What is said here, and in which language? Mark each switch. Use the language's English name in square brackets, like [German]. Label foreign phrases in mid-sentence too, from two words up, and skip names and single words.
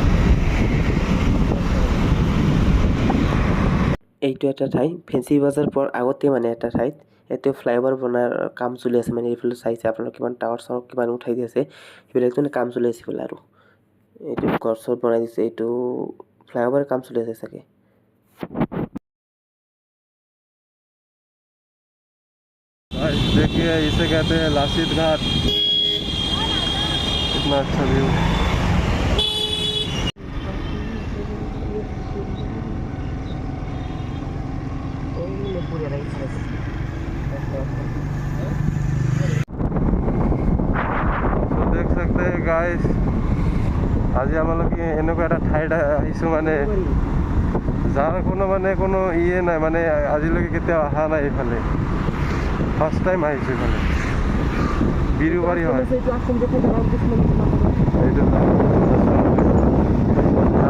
[Assamese] এইটো এটা ঠাই, ফেঞ্চি বজাৰ পোৱাৰ আগতে মানে এটা ঠাইত ইয়াতে ফ্লাইঅভাৰ বনাৰ কাম চলি আছে। মানে এইফালে চাইছে আপোনালোকে, কিমান টাৱাৰ চাৱাৰ কিমান উঠাই দি আছে, সেইবিলাক মানে কাম চলি আছে বোলে। আৰু এইটো ঘৰ চৰ বনাই দিছে, এইটো ফ্লাইঅভাৰ কাম চলি আছে চাগে। [Hindi] देखिए, इसे कहते हैं लासित घाट। कितना अच्छा व्यू। देख सकते हैं गाइस, [Assamese] আজি আমালোকে এনেকুৱা এটা ঠাইত আহিছোঁ, মানে যাৰ কোনো ইয়ে নাই, মানে আজিলৈকে কেতিয়াও অহা নাই এইফালে। [English] first time [Assamese] আহিছোঁ এইফালে। বিৰুবাৰী হয় এইটো।